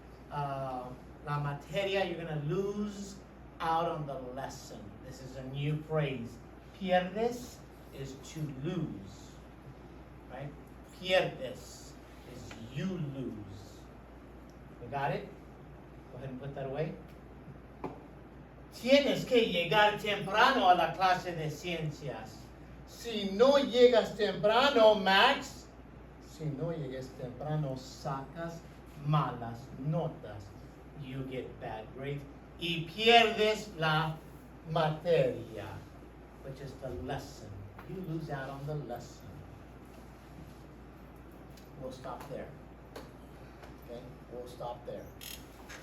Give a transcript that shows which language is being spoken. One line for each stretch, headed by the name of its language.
Spanish: La materia,
English: you're going to lose out on the lesson. This is a new phrase. Pierdes is to lose, right? Pierdes is you lose. You got it? Go ahead and put that away.
Spanish: Tienes que llegar temprano a la clase de ciencias. Si no llegas temprano, Max, si no llegas temprano, sacas malas notas.
English: You get bad grades.
Spanish: Y pierdes la materia,
English: which is the lesson. You lose out on the lesson. We'll stop there. Okay? We'll stop there.